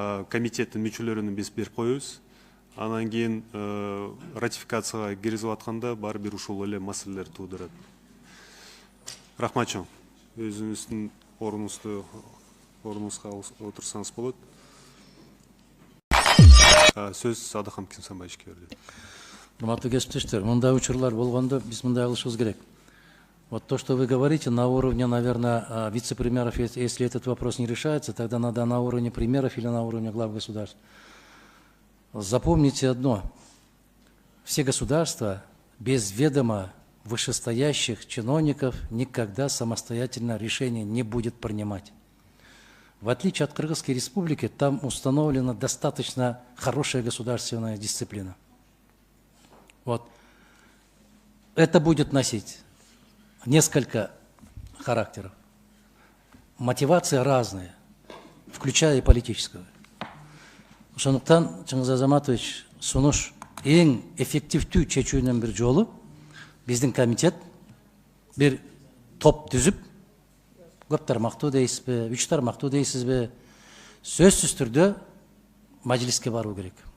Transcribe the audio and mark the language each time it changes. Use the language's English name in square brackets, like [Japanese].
[Kyrgyz] Комитеттин мүчөлөрүнү биз берип коебуз. Анан кийин ратификацияга киргизип атканда баары бир ушул эле маселелер туудурат. Рахмат чоң. Өзүңүздүн ордуңузга отурсаңыз болот. Сөз Адахам Кимсанбаевичке берилет. Урматтуу кесиптештер, мындай учурлар болгондо биз мындай кылышыбыз керек. [Russian] Вот то, что вы говорите, на уровне, наверное, вице-премьеров, если этот вопрос не решается, тогда надо на уровне премьеров или на уровне глав государств. Запомните одно. Все государства без ведома вышестоящих чиновников никогда самостоятельно решение не будет принимать. В отличие от Кыргызской республики, там установлена достаточно хорошая государственная дисциплина. Вот. Это будет носить несколько характеров. Мотивации разные, включая и политическую. [Kyrgyz] Ошондуктан, Чыңгыз Азаматович, сунуш эң эффективдүү чечүүнүн бир жолу биздин комитет бир топ түзүп, көп тармактуу дейсизби, 3 тармактуу дейсизби, сөзсүз түрдө мажлиске баруу керек.